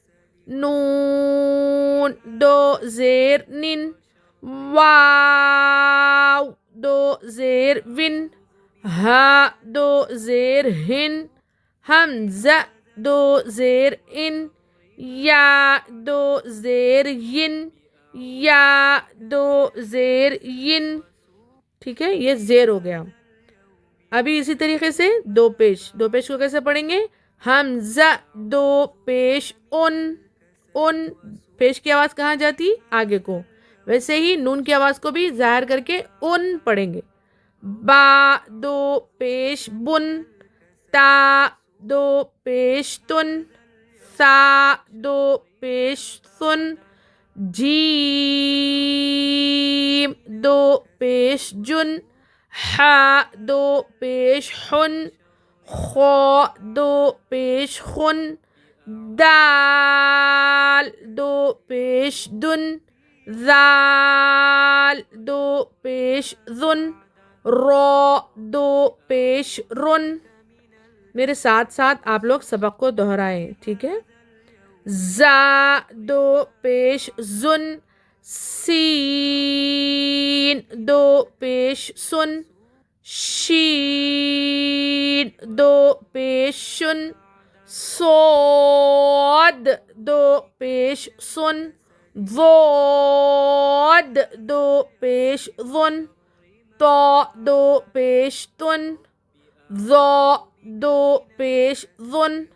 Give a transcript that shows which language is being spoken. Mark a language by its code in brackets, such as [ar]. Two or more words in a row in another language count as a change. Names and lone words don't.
[ur] نون دو زیر نن، واو دو زیر ون، ہا دو زیر ہن، حمزہ دو زیر ان، یا دو زیر ین، یا دو زیر ین. ٹھیک ہے، یہ زیر ہو گیا. ابھی اسی طریقے سے دو پیش کو کیسے پڑھیں گے؟ حمزہ دو پیش ان، ان پیش کی آواز کہاں جاتی؟ آگے کو. ویسے ہی نون کی آواز کو بھی ظاہر کر کے ان پڑھیں گے. با دو پیش بن، تا دو پیش تن، سا دو پیش سن، جیم دو پیش جن، ہا دو پیش ہن، خو دو پیش خن، دال دو پیش دن، ذال دو پیش ذن، رو دو پیش رن. میرے ساتھ ساتھ آپ لوگ سبق کو دہرائیں. ٹھیک ہے. زا دو پیش زن، سین دو پیش سن، شین دو پیش شن، صاد دو پیش سن، ضاد دو پیش ظن، طا دو پیش تن، ظا دو پیش ظن،